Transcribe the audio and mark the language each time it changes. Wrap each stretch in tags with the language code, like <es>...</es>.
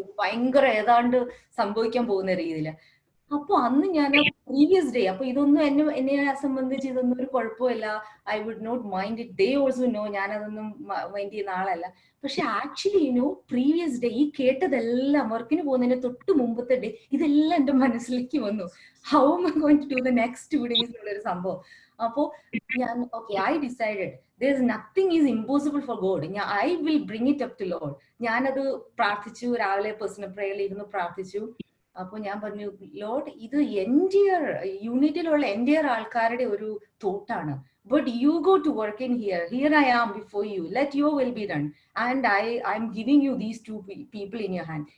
<ml>ഭയങ്കര ഏതാണ്ട് സംഭവിക്കാൻ പോകുന്ന രീതിയിൽ. അപ്പൊ അന്ന് ഞാൻ പ്രീവിയസ് ഡേ, അപ്പൊ ഇതൊന്നും എന്നെ സംബന്ധിച്ച് ഇതൊന്നും ഒരു കുഴപ്പമില്ല,</ml> <en>I would not mind it. They also know</en> <ml>ഞാനതൊന്നും മൈൻഡ് ചെയ്യുന്ന ആളല്ല. പക്ഷെ ആക്ച്വലി പ്രീവിയസ് ഡേ ഈ കേട്ടതെല്ലാം, വർക്കിന് പോകുന്നതിന് തൊട്ട് മുമ്പത്തെ ഡേ ഇതെല്ലാം എന്റെ മനസ്സിലേക്ക് വന്നു.</ml> <en>how am I going to do the next 2 days</en> <ml>എന്നുള്ളൊരു സംഭവം. അപ്പോ ഞാൻ</ml> <en>I decided there is nothing is impossible for God. I will bring it up to Lord.</en> <ml>ഞാനത് പ്രാർത്ഥിച്ചു, രാവിലെ പേഴ്സണൽ പ്രേയറിൽ ഇരുന്ന് പ്രാർത്ഥിച്ചു. അപ്പൊ ഞാൻ പറഞ്ഞു, ലോർഡ് ഇത് എൻഡിയർ യൂണിറ്റിലുള്ള എൻഡിയർ ആൾക്കാരുടെ ഒരു തോട്ടാണ്.</ml> <en>But you go to work in here I am before you, let your will be done and I am giving you these 2 people in your hand.</en>